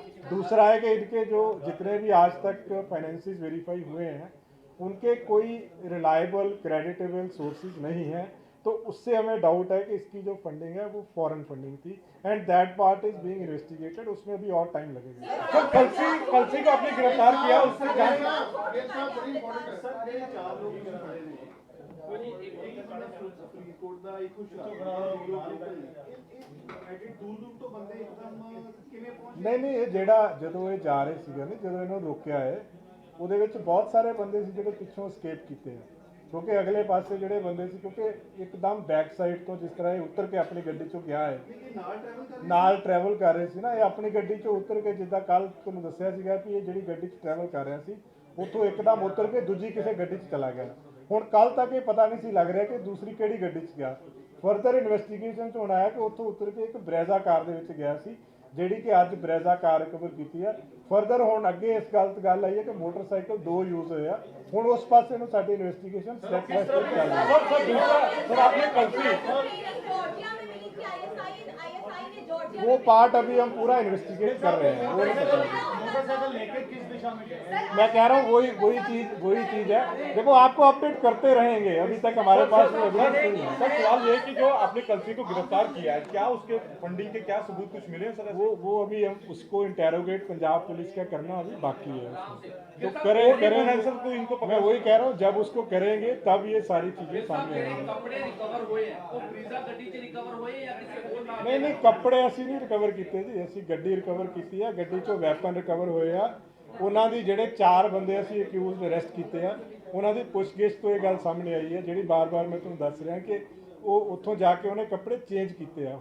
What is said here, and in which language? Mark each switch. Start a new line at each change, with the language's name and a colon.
Hindi: दूसरा है कि इनके जो जितने भी आज तक फाइनेंसेस वेरीफाई हुए हैं उनके कोई रिलायबल क्रेडिटेबल सोर्सेज नहीं हैं, तो उससे हमें डाउट है कि इसकी जो फंडिंग है वो फॉरेन फंडिंग थी,
English: And that part is being investigated.
Hindi: उसमें भी और टाइम लगेगा। सर कलसी को आपने गिरफ्तार किया, उससे जांच नहीं ये
Punjabi: ਜਿਹੜਾ ਜਦੋਂ ਇਹ ਜਾ ਰਹੇ ਸੀਗੇ ਨਾ, ਜਦੋਂ ਇਹਨੂੰ ਰੋਕਿਆ ਹੈ ਉਹਦੇ ਵਿੱਚ ਬਹੁਤ ਸਾਰੇ ਬੰਦੇ ਸੀ ਜਿਹੜੇ ਪਿੱਛੋਂ escape ਕੀਤੇ ਆ, ਕਿਉਂਕਿ ਅਗਲੇ ਪਾਸੇ ਜਿਹੜੇ ਬੰਦੇ ਸੀ, ਕਿਉਂਕਿ ਇੱਕਦਮ ਬੈਕ ਸਾਈਡ ਤੋਂ ਜਿਸ ਤਰ੍ਹਾਂ ਇਹ ਉਤਰ ਕੇ ਆਪਣੀ ਗੱਡੀ ਚੋਂ ਗਿਆ ਹੈ, ਨਾਲ ਟਰੈਵਲ ਕਰ ਰਹੇ ਸੀ ਨਾ, ਇਹ ਆਪਣੀ ਗੱਡੀ ਚੋਂ ਉਤਰ ਕੇ, ਜਿੱਦਾਂ ਕੱਲ ਤੁਹਾਨੂੰ ਦੱਸਿਆ ਸੀਗਾ ਕਿ ਇਹ ਜਿਹੜੀ ਗੱਡੀ 'ਚ ਟਰੈਵਲ ਕਰ ਰਿਹਾ ਸੀ ਉੱਥੋਂ ਇੱਕਦਮ ਉਤਰ ਕੇ ਦੂਜੀ ਕਿਸੇ ਗੱਡੀ 'ਚ ਚਲਾ ਗਿਆ। ਹੁਣ ਕੱਲ ਤੱਕ ਇਹ ਪਤਾ ਨਹੀਂ ਸੀ ਲੱਗ ਰਿਹਾ ਕਿ ਦੂਸਰੀ ਕਿਹੜੀ ਗੱਡੀ 'ਚ ਗਿਆ। ਫਰਦਰ ਇਨਵੈਸਟੀਗੇਸ਼ਨ 'ਚ ਹੁਣ ਆਇਆ ਕਿ ਉੱਥੋਂ ਉਤਰ ਕੇ ਇੱਕ ਬਰੈਜ਼ਾ ਕਾਰ ਦੇ ਵਿੱਚ ਗਿਆ ਸੀ, ਜਿਹੜੀ ਕਿ ਅੱਜ ਬਰੈਜ਼ਾ ਕਾਰ ਰਿਕਵਰ ਕੀਤੀ ਹੈ। ਫਰਦਰ ਹੁਣ ਅੱਗੇ ਇਸ ਗੱਲ ਆਈ ਹੈ ਕਿ ਮੋਟਰਸਾਈਕਲ 2 ਯੂਜ਼ ਹੋਏ ਆ, ਹੁਣ ਉਸ ਪਾਸੇ ਨੂੰ ਸਾਡੀ ਇਨਵੈਸਟੀਗੇਸ਼ਨ ਸਟੈਪ ਬਾय ਸਟੈਪ ਚੱਲ ਰਹੀ है।
Hindi: सर आपने कलसी जॉर्जिया में मिली थी ISI ने जॉर्जिया वो पार्ट अभी हम पूरा इन्वेस्टिगेट कर रहे हैं, वो नहीं पता। मोटरसाइकिल लेके किस दिशा में गए? मैं कह रहा हूँ वही चीज़ है। देखो आपको अपडेट करते रहेंगे, अभी तक हमारे पास एविडेंस नहीं है। सर सवाल ये है कि जो आपने कलसी को गिरफ्तार किया है, क्या उसके फंडिंग के क्या सबूत कुछ मिले हैं सर? वो अभी हम उसको इंटेरोगेट पंजाब पुलिस का करना अभी बाकी है, तो करेंगे सर, तो इनको मैं वही कह रहा हूँ, जब उसको करेंगे तब ये सारी चीजें सामने आएंगी।
Punjabi: ਕੱਪੜੇ ਰਿਕਵਰ ਹੋਏ ਆ ਉਹ ਬਰੀਜ਼ਾ ਗੱਡੀ 'ਚ ਰਿਕਵਰ ਹੋਏ ਜਾਂ ਕਿਸੇ ਹੋਰ ਨਾਲ?
Hindi: नहीं
Punjabi: ਕੱਪੜੇ ਅਸੀਂ ਨਹੀਂ ਰਿਕਵਰ ਕੀਤੇ ਜੀ, ਅਸੀਂ ਗੱਡੀ ਰਿਕਵਰ ਕੀਤੀ ਆ, ਗੱਡੀ 'ਚੋਂ ਵੈਪਨ ਰਿਕਵਰ ਹੋਏ ਆ। ਉਹਨਾਂ ਦੀ ਜਿਹੜੇ 4 ਬੰਦੇ ਅਸੀਂ ਅਕਿਊਜ਼ਡ ਅਰੈਸਟ ਕੀਤੇ ਆ, ਉਹਨਾਂ ਦੀ ਪੁੱਛਗਿੱਛ ਤੋਂ ਇਹ ਗੱਲ ਸਾਹਮਣੇ ਆਈ ਹੈ, ਜਿਹੜੀ ਬਾਰ-ਬਾਰ ਮੈਂ ਤੁਹਾਨੂੰ ਦੱਸ ਰਿਹਾ ਕਿ ਉਹ ਉੱਥੋਂ ਜਾ ਕੇ ਉਹਨੇ ਕੱਪੜੇ ਚੇਂਜ ਕੀਤੇ ਆ।